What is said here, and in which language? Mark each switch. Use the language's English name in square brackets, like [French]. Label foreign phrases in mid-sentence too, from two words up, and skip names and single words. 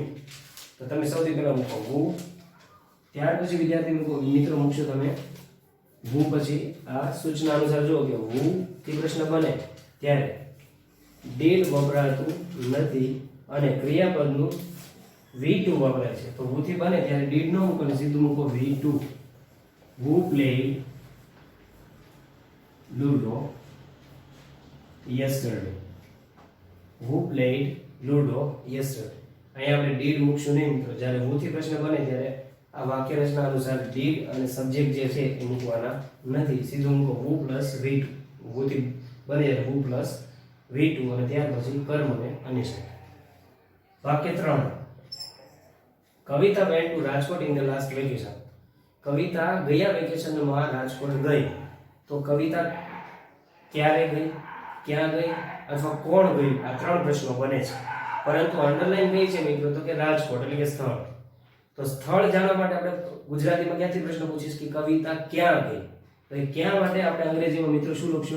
[Gujarati] તો તમે સૌથી પહેલા મૂકો who. ત્યાર પછી વિદ્યાર્થી મિત્રો મૂકશો તમે who. પછી આ સૂચના અનુસાર જુઓ કે who થી પ્રશ્ન બને ત્યારે did વપરાતું નથી અને ક્રિયાપદનું V2 વપરાય છે. તો who થી બને ત્યારે did નો મૂકો અને સીધું મૂકો V2. [English] who played Ludo yesterday. who played Ludo yesterday. [Gujarati] અહીંયા આપણે did મૂકશું નહીં મિત્રો. જ્યારે who થી પ્રશ્ન બને ત્યારે આ વાક્ય રચના અનુસાર did અને સબ્જેક્ટ જે છે એ મૂકવાના નથી. સીધું મૂકો [English] who plus V2. [Gujarati] who થી બને ત્યારે [English] who plus V2 [Gujarati] અને ત્યાર પછી કર્મને અનિશ્ચિત. [English] વાક્ય 3 કવિતા went to રાજકોટ in the last vacation. [Gujarati] કવિતા ગયા વેકેશનમાં રાજકોટ ગઈ. તો કવિતા ક્યારે ગઈ, ક્યાં ગઈ અથવા કોણ ગયું, આ ત્રણ પ્રશ્નો બને છે. પરંતુ અંડરલાઈન કઈ છે મિત્રો તો કે રાજકોટ એટલે કે સ્થળ. તો સ્થળ જાણવા માટે આપણે ગુજરાતીમાં ક્યાંથી પ્રશ્ન પૂછીશ કે કવિતા ક્યાં ગઈ, તો એ ક્યાં માટે આપણે અંગ્રેજીમાં મિત્રો શું લખશો?